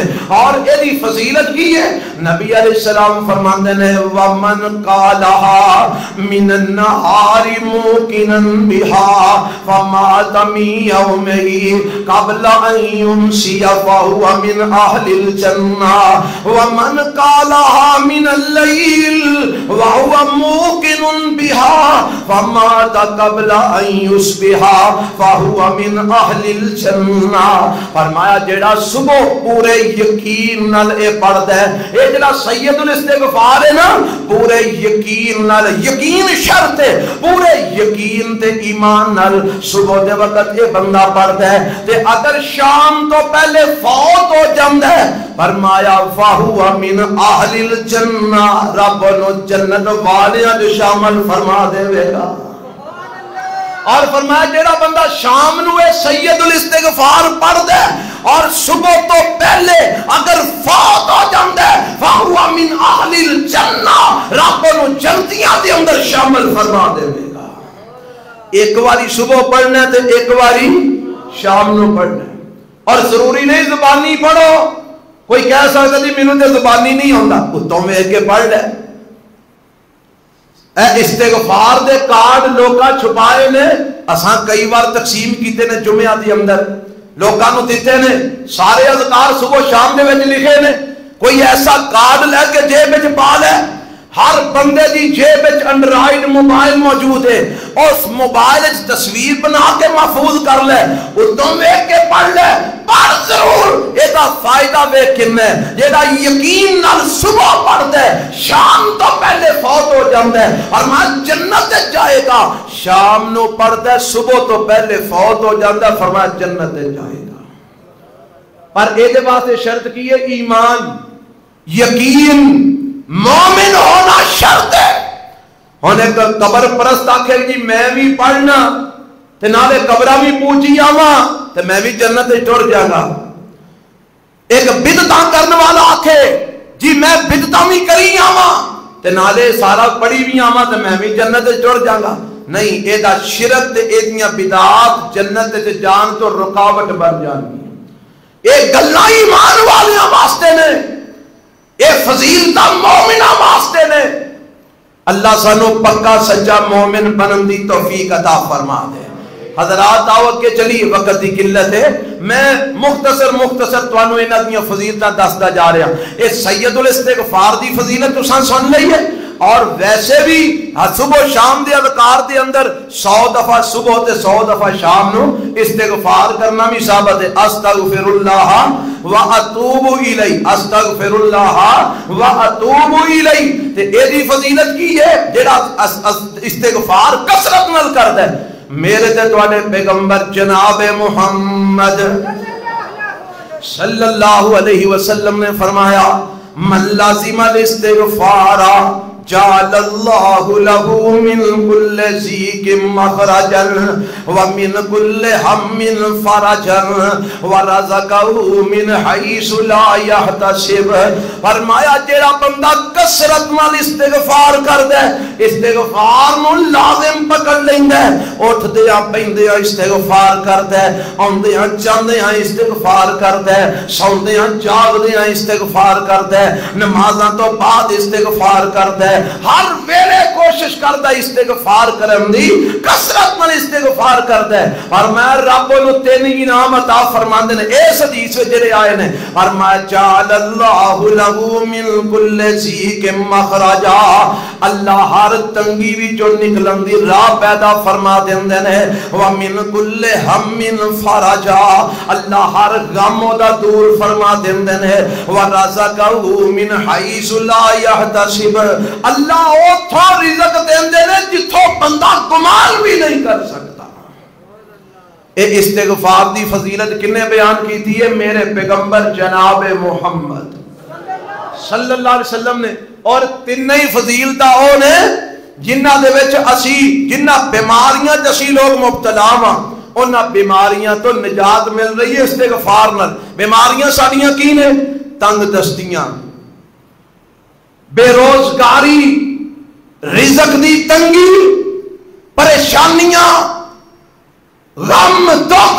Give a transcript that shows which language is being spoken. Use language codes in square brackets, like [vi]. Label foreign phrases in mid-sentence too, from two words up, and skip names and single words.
[pa] اور اے دی فضیلت کی ہے نبی علیہ السلام فرماندے نے [ar] ومن قالها من النهار موقنا بها فمات من يومه قبل ان يمسي فهو من اهل الجنة ومن قالها من الليل وهو موقن بها فمات قبل ان یصبح فهو من اہل الجنہ. [pa] فرمایا جیڑا صبح پورے یقین نال اے پڑھدا ہے، اے جڑا سید الاستغفار ہے نا، پورے یقین نال، یقین شرط ہے، پورے یقین تے ایمان نال صبح دے وقت اے بندہ پڑھدا ہے تے اگر شام تو پہلے فوت ہو جاندا ہے، فرمایا [ar] فہو من اہل الجنہ، [pa] رب نو جنت والیاں جو شامل فرما دے گا. اور فرمایا جیڑا بندہ شام نو اے سید الاستغفار پڑھدا ہے اور صبح تو پہلے اگر فوت ہو جاندا ہے، [ar] فہو من اہل الجنہ، [pa] رب نو جنتیاں دے اندر شامل فرما دے گا. ایک واری صبح پڑھنا ہے تے ایک واری شام نو پڑھنا ہے. اور ضروری نہیں زبانی پڑھو، کوئی کہہ سکتا جی مینوں تے زبانی نہیں ہوندا، اتوں ویکھ کے پڑھ لے. اے استغفار دے کارڈ لوکاں چھپائے نے، اساں کئی بار تقسیم کیتے نے جمعہ دی اندر، لوکاں نو دتے نے، سارے اذکار صبح شام دے وچ لکھے نے. کوئی ایسا کارڈ لے کے جیب وچ پا لے، ہر بندے دی جیب وچ اینڈرائیڈ موبائل موجود ہے، اس موبائل وچ تصویر بنا کے محفوظ کر لے، اتوں ویکھ کے پڑھ لے. پڑھ ضرور، ایدا فائدہ ویکھ کنا ہے. جیڑا یقین نال صبح پڑھدا ہے شام تو پہلے فوت ہو جاندا ہے اور میں جنت جائے گا. شام نو پڑھدا ہے صبح تو پہلے فوت ہو جاندا ہے، فرمایا جنت جائے گا. پر اے دے واسطے شرط کی ہے ایمان، یقین، مومن ہونا شرط ہے. ہونے کا قبر پرست آکھے جی میں بھی پڑھنا تے نالے قبرہ بھی پوچھی آواں تے میں بھی جنت ٹر جاں گا. ایک بدعتاں کرنے والا آکھے جی میں بدعتاں بھی کری آواں تے نالے سارا پڑھی بھی آواں تے میں بھی جنت ٹر جاں گا. نہیں، اے دا شرک تے اے دیاں بدعات جنت تے جان تو رکاوٹ بن جانی. اے گلاں ایمان والیاں واسطے نے، اے فضیلتہ مومنہ واسطے نے. اللہ سانو پکا سچا مومن بنن دی توفیق عطا فرما دے. حضرات دعوت کے چلی، وقت دی قلت ہے، میں مختصر توانو انہاں دیاں فضیلتاں دسدا جا رہا. اے سید الاستغفار دی فضیلت تساں سن لئی ہے، اور ویسے بھی صبح شام دے اذکار دے اندر 100 دفعہ صبح تے 100 دفعہ شام نو استغفار کرنا بھی ثابت ہے. [ar] استغفر اللہ واتوب الیہ، استغفر اللہ واتوب الیہ. [pa] تے اے دی فضیلت کی ہے جڑا استغفار کثرت نال کردا ہے. میرے تے تواڈے پیغمبر جناب محمد صلی اللہ علیہ وسلم نے فرمایا [ar] من لازم الاستغفار جعل اللہ له من كل ضيق مخرجا ومن كل هم فرجا ورزقه من حيث لا يحتسب. [pa] فرمایا جیڑا بندہ کثرت نال استغفار کردا ہے، استغفار نو لازم پکڑ لیندا ہے، اٹھدیاں بیندیاں استغفار کردا ہے، اوندیاں جاندیاں استغفار کردا ہے، سوندیاں جاگدیاں استغفار کردا ہے، نمازاں تو بعد استغفار کردا ہے، ہر ویلے کوشش کردا استغفار کرن دی، کثرت نال استغفار کردا ہے. اور میں رب نو 3 انعام عطا فرماندے نے اس حدیث وچ جڑے آئے نے. اور میں [ar] جعل اللہ له من كل ضيق مخرجا، [pa] اللہ ہر تنگی وچوں نکلن دی راہ پیدا فرما دیندے نے. [ar] ومن كل هم فرجا، [pa] اللہ ہر غم دا دور فرما دیندے نے. [ar] ورزقه من حيث لا يحتسب، [pa] اللہ اوتھوں رزق دیندے نے جتھوں بندہ گمان بھی نہیں کر سکتا. اے استغفار دی فضیلت کنے بیان کیتی ہے؟ میرے پیغمبر جناب محمد صلی اللہ علیہ وسلم نے. اور تینوں ہی فضیلتاں او نے جنہاں دے وچ اسی جنہاں بیماریاں تے اسی لوگ مبتلا ہاں، انہاں بیماریاں تو نجات مل رہی ہے استغفار نال. بیماریاں ساڈیاں کی نے؟ تنگ دستیاں، بے روزگاری، رزق دی تنگی، پریشانیاں، غم، دکھ.